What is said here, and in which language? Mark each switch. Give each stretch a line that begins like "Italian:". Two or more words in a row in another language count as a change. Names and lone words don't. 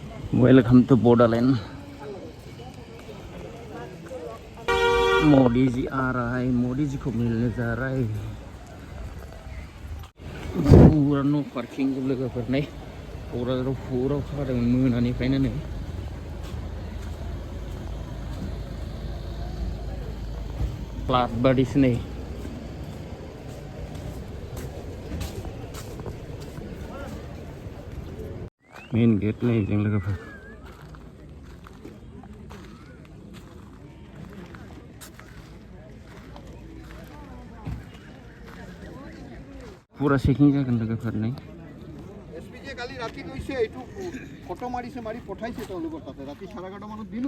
English: Welcome to Borderland.
Hindi: मोदी जी आ रहा है, मोदी जी को मिलने जा रहा है।
Bodo: पूरा न पार्किंग को लोगोफोर नै क'क्राझाराव पूरा अखा हादोंमोन मोनानिफ्रायनो नै फ्लाड बादिसो नै मेन गेट नै जों लोगोफोर पूरा चेकिं जागोन लोगोफोर नै
Assamese: এসপিজে কালি ৰাতি গৈছে এইটো ফটো মাৰিছে মাৰি পঠাইছে তেওঁলোকৰ তাতে ৰাতি 11:30 মানত দিলো